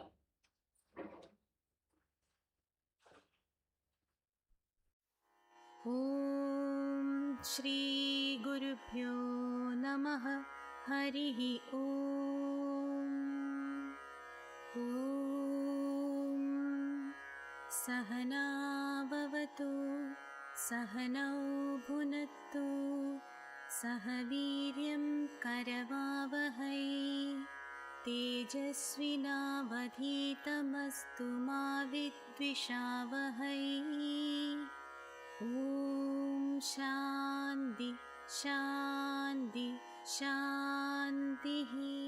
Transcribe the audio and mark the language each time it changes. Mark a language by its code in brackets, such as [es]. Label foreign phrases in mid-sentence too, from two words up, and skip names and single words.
[sa] ॐ श्री गुरुभ्यो नमः. हरिः ॐ. ॐ सहना भवतु सहनौ भुनक्तु सह वीर्यं करवावहै तेजस्विनावधीतमस्तु मा विद्विषावहै. ॐ शान्ति शान्ति शान्तिः.